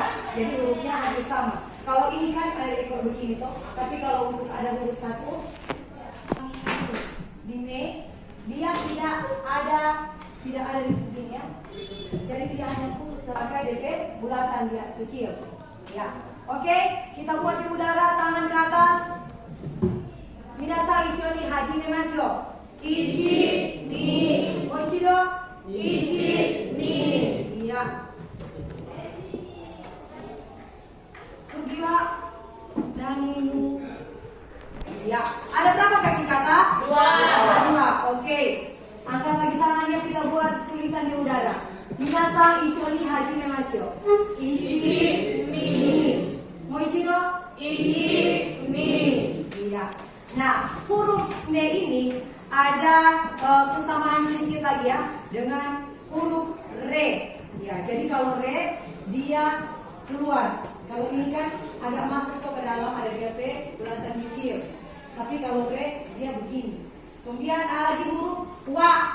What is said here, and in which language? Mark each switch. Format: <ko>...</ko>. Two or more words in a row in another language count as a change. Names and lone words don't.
<id>Jadi hurufnya hampir sama. Kalau ini kan ada ekor begini toh, tapi kalau untuk ada huruf satu di me, dia tidak ada di begini ya. Jadi tidak hanya khusus pakai DP bulatan, dia kecil. Ya. Oke, kita buat di udara, tangan ke atas.</id> <ja>みなさん一緒に始めましょう. 一、二。もう一度。一、二. Iya. 次は、何, nu.</ja> <id>Ya. Ada berapa kaki kata? 2. Oke. Angkat lagi tangannya, kita buat tulisan di udara.</id> <ja>みなさん一緒に始めましょう. 一、二。もう一度. 一、二.</ja> <id>Iya. Nah, huruf ne ini ada kesamaan sedikit lagi ya dengan huruf re. Ya, jadi kalau re dia keluar. Kalau ini kan agak masuk ke dalam, ada DP bulatan kecil. Tapi kalau re dia begini. Kemudian ada lagi huruf wa.</id>